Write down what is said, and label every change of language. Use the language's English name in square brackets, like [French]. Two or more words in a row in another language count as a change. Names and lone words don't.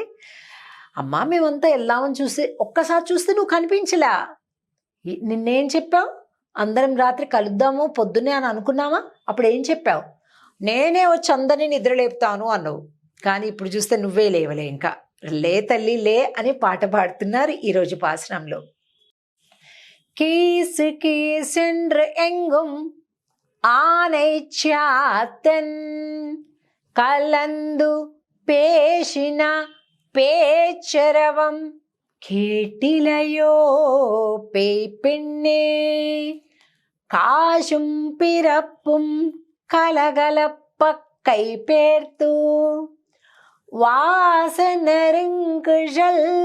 [Telugu] అమ్మా మేమంతా వెళ్దామని చూసి ఒక్కసారి చూస్తే నువ్వు కనిపించలా, నిన్నేం చెప్పావు, అందరం రాత్రి కలుద్దాము పొద్దున్నే అని అనుకున్నావా, అప్పుడు ఏం చెప్పావు, నేనే వచ్చి అందరినీ నిద్ర లేపుతాను అన్నావు. కానీ ఇప్పుడు చూస్తే నువ్వే లేవలే, ఇంకా లే తల్లి లే అని పాట పాడుతున్నారు ఈరోజు పాసనంలో. [Tamil] கீசு கீசென்று எங்கும் ஆனை சாத்தன் கலந்து பேசின பேச்சரவம் கேட்டிலையோ பேய் பெண்ணே, காசும் பிறப்பும் கலகலப்ப கை பேர்த்து வாசனருங்குழல்